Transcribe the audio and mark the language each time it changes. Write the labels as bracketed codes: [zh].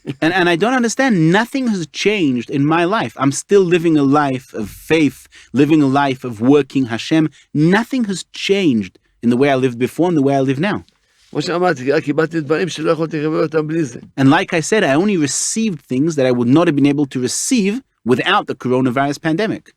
[en] And I don't understand, nothing has changed in my life. I'm still living a life of faith, living a life of working Hashem. Nothing has changed in the way I lived before and the way I live now. [he] כמו שאמרתי, רק קיבלתי דברים שלא יכולתי לקבל אותם בלי זה. [en] And like I said, I only received things that I would not have been able to receive without the coronavirus pandemic.